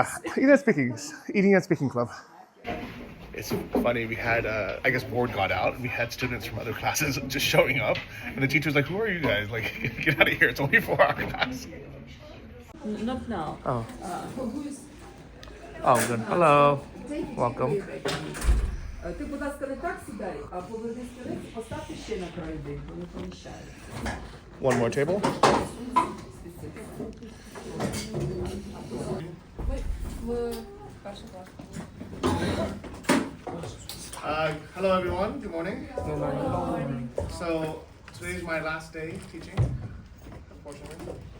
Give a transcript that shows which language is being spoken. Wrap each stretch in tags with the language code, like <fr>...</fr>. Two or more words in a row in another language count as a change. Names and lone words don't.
<en>Eating and speaking club. It's funny, we had, I guess board got out, and we had students from other classes just showing up, and the teacher's like, who are you guys? Like, get out of here, it's only 4-hour class. Not now. Oh. Oh, good. Hello. Welcome.</en> <uk>Ти, будь ласка, не так сідай, а поверни стілець, поставте ще на край один, бо не поміщається.</uk> <en>One more table. Hello everyone, good morning. Good morning. So today's my last day teaching, unfortunately.</en>